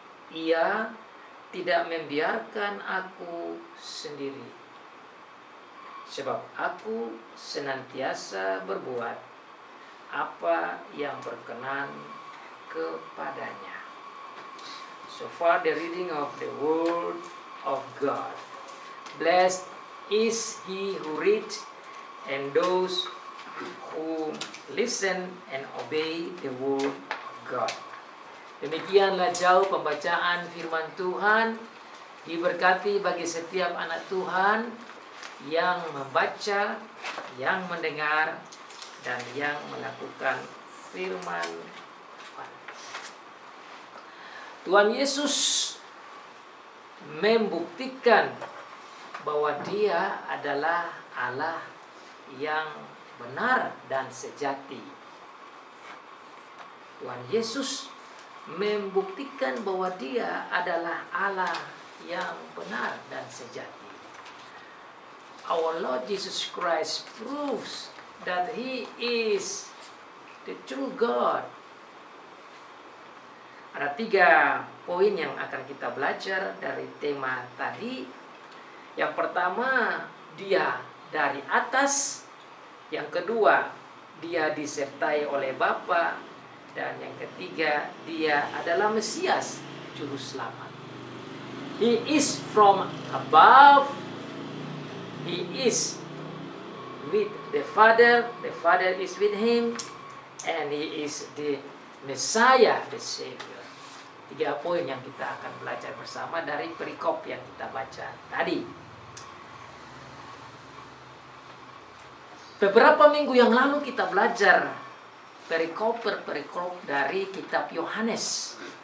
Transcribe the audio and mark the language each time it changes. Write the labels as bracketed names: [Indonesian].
[Indonesian] Ia tidak membiarkan aku sendiri, sebab aku senantiasa berbuat apa yang berkenan kepadanya. [English] So far the reading of the word of God. Blessed is he who reads and those who listen and obey the word of God. [Indonesian] Demikianlah jauh pembacaan firman Tuhan. Diberkati bagi setiap anak Tuhan yang membaca, yang mendengar, dan yang melakukan firman Tuhan. Tuhan Yesus membuktikan bahwa Dia adalah Allah yang benar dan sejati. Tuhan Yesus membuktikan bahwa Dia adalah Allah yang benar dan sejati. [English] Our Lord Jesus Christ proves that He is the true God. [Indonesian] Ada 3 poin yang akan kita belajar dari tema tadi. Yang pertama, Dia dari atas. Yang kedua, dia disertai oleh Bapa. Dan yang ketiga, dia adalah Mesias, juru selamat. [English] He is from above. He is with the Father is with him, and he is the Messiah, the Savior. [Indonesian] 3 poin yang kita akan belajar bersama dari perikop yang kita baca tadi. Beberapa minggu yang lalu kita belajar perikop dari kitab Yohanes.